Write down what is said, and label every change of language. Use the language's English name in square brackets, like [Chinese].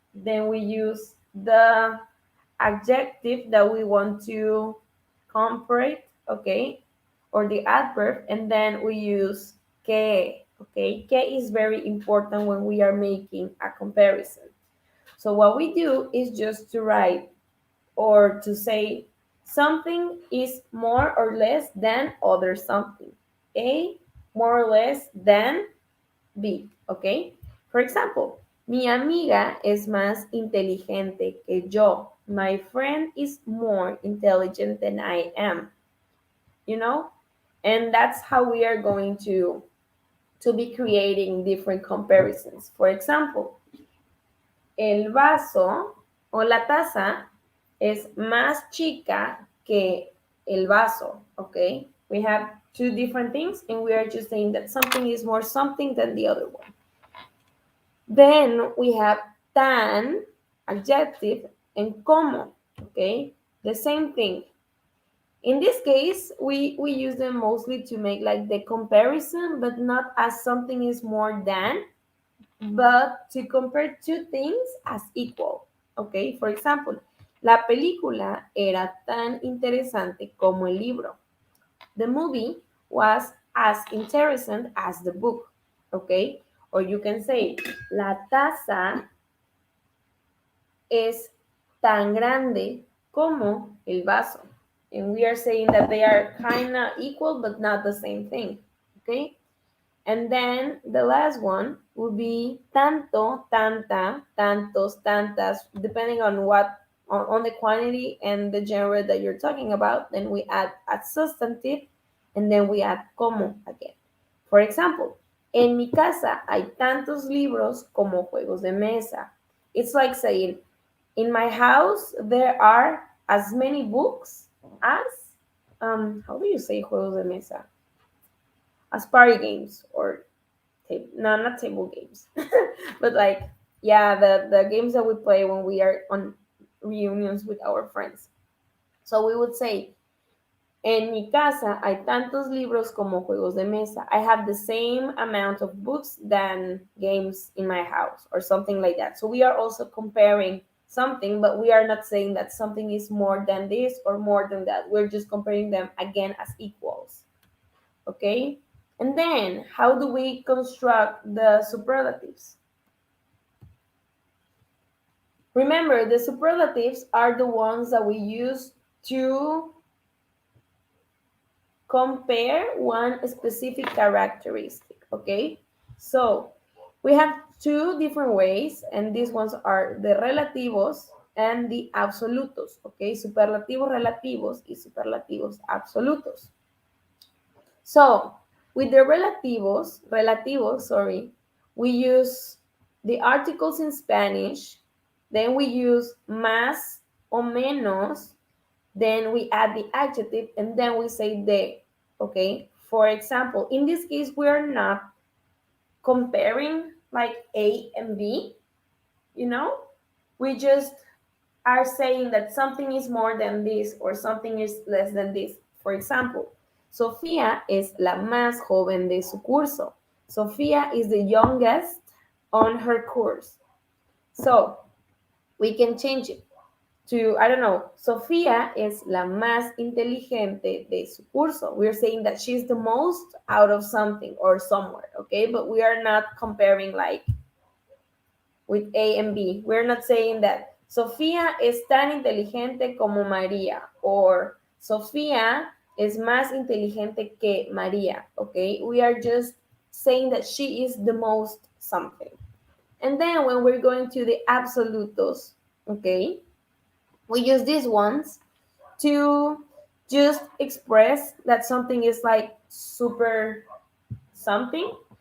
[English] Then we use the adjective that we want to compare, okay, or the adverb, and then we use que, okay. Que is very important when we are making a comparison. So what we do is just to write or to say something is more or less than other something. A more or less than B, ¿ok? [Spanish] For example, mi amiga es más inteligente que yo. [English] My friend is more intelligent than I am. You know? And that's how we are going to be creating different comparisons. [Spanish] For example, el vaso o la taza es más chica que el vaso, okay? [English] We have two different things and we are just saying that something is more something than the other one. Then we have tan, adjective, and como, okay? The same thing. In this case, we use them mostly to make like the comparison, but not as something is more than, but to compare two things as equal. [Spanish] Okay, for example, la película era tan interesante como el libro. [English] The movie was as interesting as the book. [Spanish] Okay, or you can say, la taza es tan grande como el vaso. [English] And we are saying that they are kind of equal, but not the same thing. Okay. And then the last one would be tanto, tanta, tantos, tantas, depending on on the quantity and the genre that you're talking about. Then we add a substantive and then we add como again. [Spanish] For example, en mi casa hay tantos libros como juegos de mesa. [English] It's like saying, in my house there are as many books as, how do you say juegos de mesa? As party games or no, not table games, but like, yeah, the games that we play when we are on reunions with our friends. [Spanish] So we would say, en mi casa hay tantos libros como juegos de mesa. [English] I have the same amount of books than games in my house, or something like that. So we are also comparing something, but we are not saying that something is more than this or more than that. We're just comparing them again as equals. Okay? And then, how do we construct the superlatives? Remember, the superlatives are the ones that we use to compare one specific characteristic, okay? So we have two different ways, and these ones are the relativos and the absolutos, okay? [Spanish] Superlativos relativos y superlativos absolutos. [English] So with the relativos, we use the articles in Spanish, then we use más o menos, then we add the adjective, and then we say de. Okay? For example, in this case, we are not comparing like A and B, you know? We just are saying that something is more than this or something is less than this. [Spanish] For example, Sofía es la más joven de su curso. [English] Sofía is the youngest on her course. So we can change it to, I don't know, Sofía es la más inteligente de su curso. We're saying that she's the most out of something or somewhere, okay? But we are not comparing like with A and B. [Spanish] We're not saying that Sofía es tan inteligente como María or Sofía es más inteligente que María, okay? [English] We are just saying that she is the most something. And then when we're going to the absolutos, okay, we use these ones to just express that something is like super something.